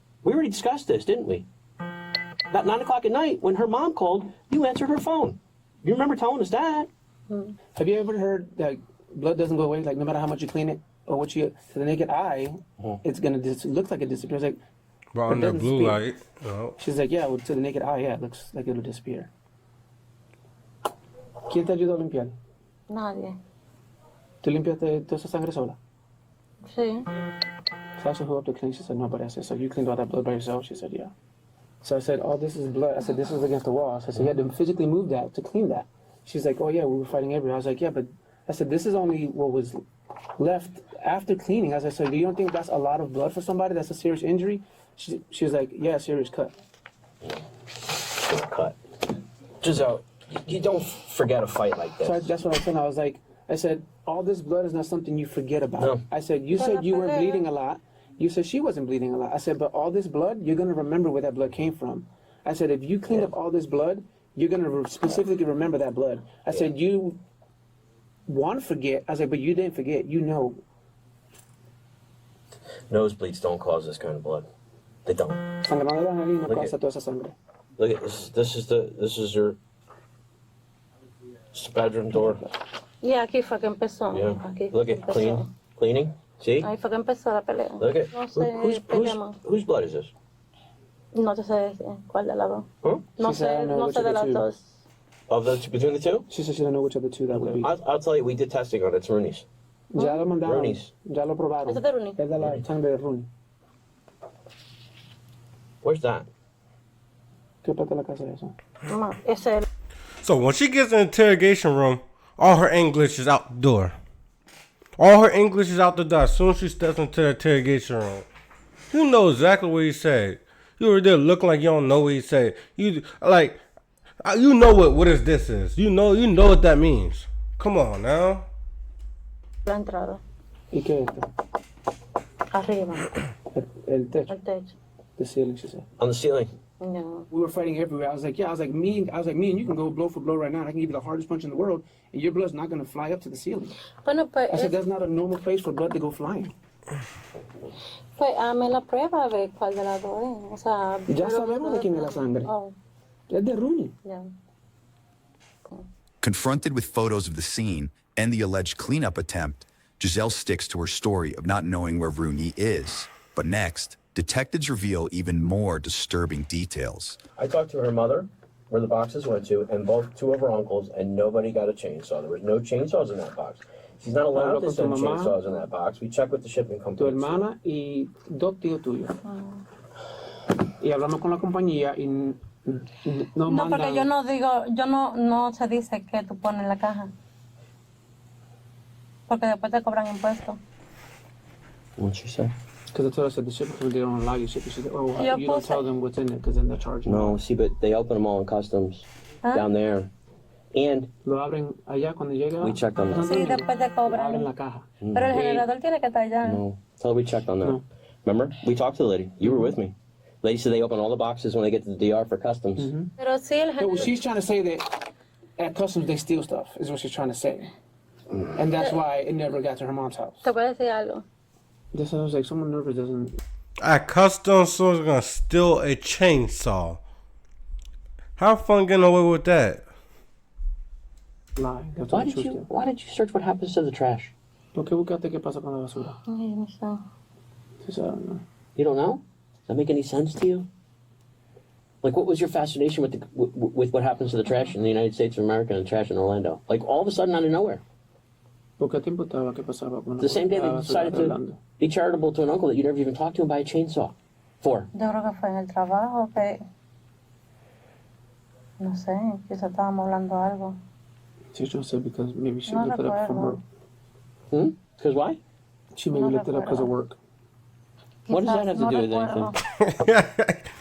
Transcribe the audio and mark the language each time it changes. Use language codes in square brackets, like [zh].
[en] We already discussed this, didn't we? About 9 o'clock at night, when her mom called, you answered her phone. You remember telling us that. Have you ever heard that blood doesn't go away, like no matter how much you clean it or what you, to the naked eye, it's gonna look like it disappears. Like, but on the blue light, She's like, yeah, well, to the naked eye, yeah, it looks like it'll disappear. [es] ¿Quién te ayudó a limpiar? Nadie. ¿Tú limpiaste toda esa sangre sola? Sí. [en] So I asked her who up to clean. She said, nobody. I said, so you cleaned all that blood by yourself? She said, yeah. So I said, oh, this is blood. I said, this is against the wall. So I said, you had to physically move that to clean that. She's like, oh, yeah, we were fighting everywhere. I was like, yeah, but I said, this is only what was left after cleaning. As I said, do you don't think that's a lot of blood for somebody? That's a serious injury? She was like, yeah, serious cut. Cut. Giselle, you don't forget a fight like this. So that's what I said. I said, all this blood is not something you forget about. No. I said, you said you weren't bleeding a lot. You said she wasn't bleeding a lot. I said, but all this blood, you're going to remember where that blood came from. I said, if you clean up all this blood, you're going to specifically remember that blood. I said, you want to forget. I said, but you didn't forget. You know. Nosebleeds don't cause this kind of blood. They don't. Look at this. This is your bedroom door. [es] Y aquí fue que empezó. [en] Yeah. [es] Aquí [en] Look at cleaning. See? [es] Ahí fue que empezó la pelea. [en] Look at [es] No sé, [en] whose blood is this? [es] No te sé decir cuál de las dos. Huh? No sé de las dos. [en] Of the between the two? She said she don't know which of the two that would be. I'll tell you, we did testing on it. It's Rooney's. [es] Ya lo mandaron. [en] Rooney's. [es] Ya lo probaron. ¿Eso es de Rooney? Es de la sangre de Rooney. [en] Where's that? [es] ¿Qué parte de la casa es eso? No, ese. [en] So when she gets in the interrogation room, all her English is out the door. All her English is out the door as soon as she steps into the interrogation room. You know exactly what he said. You were there looking like you don't know what he said. You know what this is. You know what that means. Come on now. [es] La entrada. ¿Y qué es esto? Arriba. El techo. El techo. [en] The ceiling, she said. On the ceiling. No. We were fighting everywhere. I was like, me and you can go blow for blow right now. I can give you the hardest punch in the world, and your blood's not going to fly up to the ceiling. [es] Bueno, pues, [en] I said, that's not a normal place for blood to go flying. [es] Pues hazme la prueba a ver cuál de las dos es. O sea, ya sabemos de quién es la sangre. Oh. Es de Rooney. [en] Yeah. Confronted with photos of the scene and the alleged cleanup attempt, Giselle sticks to her story of not knowing where Rooney is. But next, detectives reveal even more disturbing details. I talked to her mother, where the boxes went to, and two of her uncles, and nobody got a chainsaw. There was no chainsaws in that box. She's not allowed to send chainsaws in that box. We checked with the shipping company. [es] Tu hermana y dos tíos tuyos. Y hablamos con la compañía y no mandan. Porque yo no digo, no se dice que tú pones en la caja. Porque después te cobran impuestos. [en] What'd she say? Because I told her, I said, the shipping company, they don't allow you to ship. She said, oh, you don't tell them what's in it, because then they're charging. No, see, but they open them all in customs down there. And [es] lo abren allá cuando llega. [en] We checked on that. [es] Sí, después te cobran. Abren la caja. Pero el generador tiene que estar allá. [en] No, tell her we checked on that. Remember? We talked to the lady. You were with me. Lady said they open all the boxes when they get to the DR for customs. [es] Pero sí, el generador. [en] She's trying to say that at customs they steal stuff, is what she's trying to say. And that's why it never got to her mom's house. [es] Te puedo decir algo. [en] This was like, someone nervous doesn't. At customs, someone's gonna steal a chainsaw. How fun getting away with that? Lie. Why did you search what happens to the trash? [es] ¿Por qué buscaste qué pasa con la basura? No sé. [en] She said, I don't know. You don't know? Does that make any sense to you? Like, what was your fascination with with what happens to the trash in the United States of America and the trash in Orlando? Like, all of a sudden, out of nowhere. The same day they decided to be charitable to an uncle that you never even talked to and buy a chainsaw for. [es] Yo creo que fue en el trabajo que, no sé, quizá estábamos hablando algo. [en] She's trying to say because maybe she No looked it up from work. Because why? She maybe looked it up because of work. What does that have to do with anything?